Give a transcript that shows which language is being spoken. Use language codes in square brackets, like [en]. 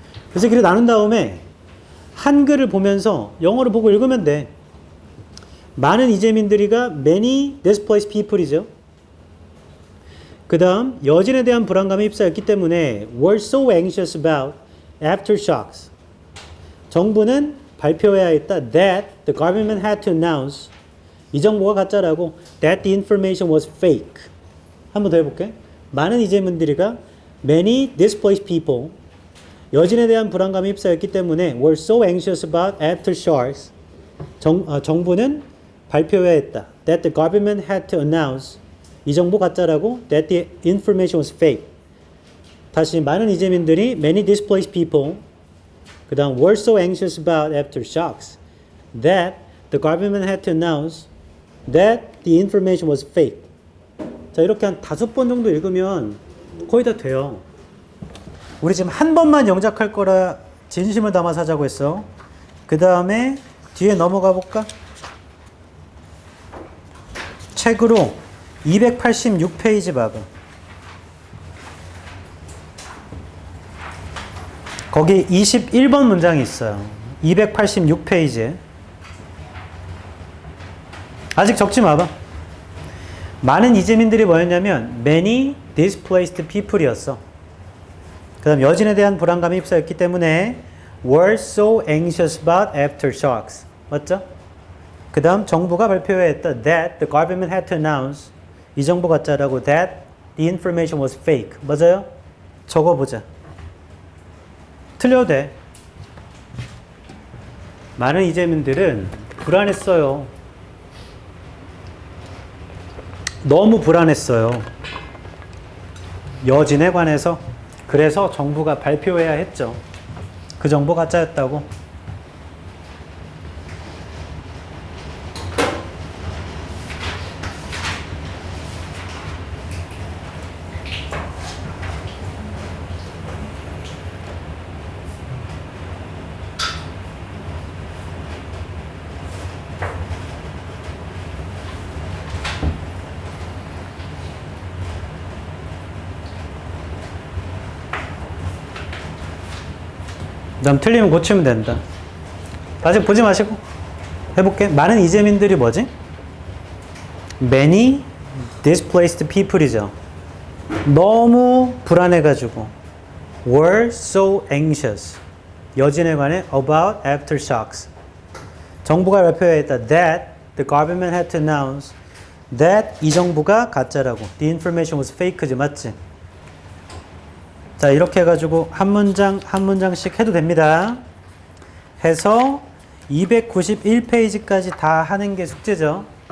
[ko] 그래서 길게 나눈 다음에 한글을 보면서 영어를 보고 읽으면 돼. 많은 이재민들이가 [en] many displaced people [ko] 이죠. 그 다음 여진에 대한 불안감에 휩싸였기 때문에 [en] were so anxious about aftershocks. [ko] 정부는 발표해야 했다. [en] that the government had to announce. [ko] 이 정보가 가짜라고. [en] that the information was fake. [ko] 한 번 더 해볼게. 많은 이재민들이가 [en] many displaced people. [ko] 여진에 대한 불안감에 휩싸였기 때문에 [en] were so anxious about aftershocks. [ko] 정부는 발표해야 했다. [en] that the government had to announce. [ko] 이 정보 가짜라고. [en] that the information was fake. [ko] 다시 많은 이재민들이 [en] many displaced people. [ko] 그 다음 [en] were so anxious about aftershocks. that the government had to announce. that the information was fake. [ko] 자, 이렇게 한 5번 정도 읽으면 거의 다 돼요. 우리 지금 한 번만 영작할 거라 진심을 담아서 하자고 했어. 그 다음에 뒤에 넘어가 볼까? 책으로 286페이지 봐봐. 거기 21번 문장이 있어요. 286페이지에. 아직 적지 마봐. 많은 이재민들이 뭐였냐면 [en] many displaced people [ko] 이었어. 그 다음 여진에 대한 불안감에 휩싸였기 때문에 [en] were so anxious about aftershocks. [ko] 맞죠? 그 다음 정부가 발표해야 했다. [en] that the government had to announce. [ko] 이 정보 가짜라고. [en] that the information was fake. [ko] 맞아요? 적어보자. 틀려도 돼. 많은 이재민들은 불안했어요. 너무 불안했어요. 여진에 관해서. 그래서 정부가 발표해야 했죠. 그 정보 가짜였다고. 그다음 틀리면 고치면 된다. 아직 보지 마시고 해볼게. 많은 이재민들이 뭐지? [en] Many displaced people이죠. [ko] 너무 불안해가지고 [en] were so anxious. [ko] 여진에 관해 [en] about aftershocks. [ko] 정부가 발표했다. [en] That the government had to announce that [ko] 이 정부가 가짜라고. [en] The information was fake지. [ko] 맞지? 자, 이렇게 해가지고 한 문장 한 문장씩 해도 됩니다. 해서 291페이지까지 다 하는 게 숙제죠.